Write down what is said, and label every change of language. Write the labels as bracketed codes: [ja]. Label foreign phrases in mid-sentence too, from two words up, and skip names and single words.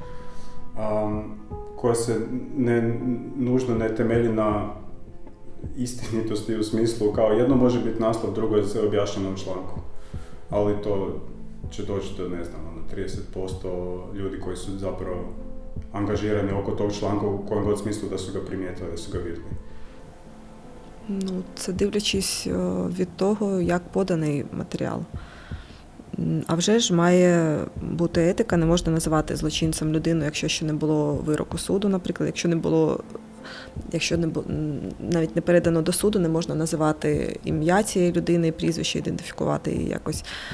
[hr] Koja se nužno ne temelji na istinitosti u smislu kao jedno može biti naslov, drugo je sve objašnjeno u članku. Ali to će doći do, ne znam, 30% ljudi koji su zapravo angažirani oko tog članka u kojem god smislu da su ga primijetili, da su ga vidjeli. [uk] Ну, це дивлячись від того, як поданий матеріал. А вже ж має бути етика, не можна називати злочинцем людину, якщо ще не було вироку суду, наприклад, якщо навіть не передано до суду, не можна називати ім'я цієї людини, прізвище, ідентифікувати її якось.